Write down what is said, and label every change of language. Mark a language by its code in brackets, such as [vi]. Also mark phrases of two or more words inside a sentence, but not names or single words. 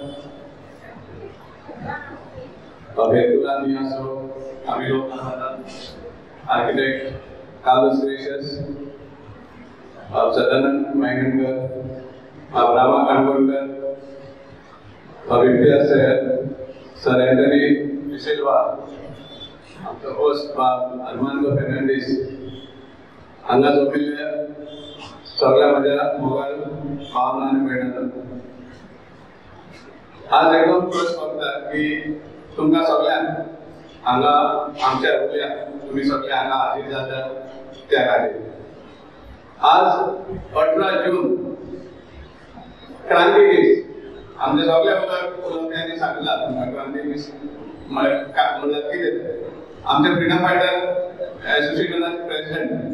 [en] Abhedula Niaso, Amilo Nahada, Architect Carlos Gracious, Sadanand Maingankar, Rama Kanvolkar, Vidya Sayer, Sir Anthony Silva, the host Armando Fernandez, Anna Zopilya, Sogla Majara, Mughal, Bhavna and Vedana. [kok] आज एकदम खुश होता की तुमका सगळ्यांक हांगा आमच्या उल्या तुम्ही सगळे हांगा हाजीर जाता त्या खातीर आज 18 जून क्रांती दीस आमच्या सगळ्या उलोवप्यांनी सांगला क्रांती दीस म्हणल्यार कितें आमचे [en] freedom fighter [kok] एसोसिएशनाचे प्रेसिडेंट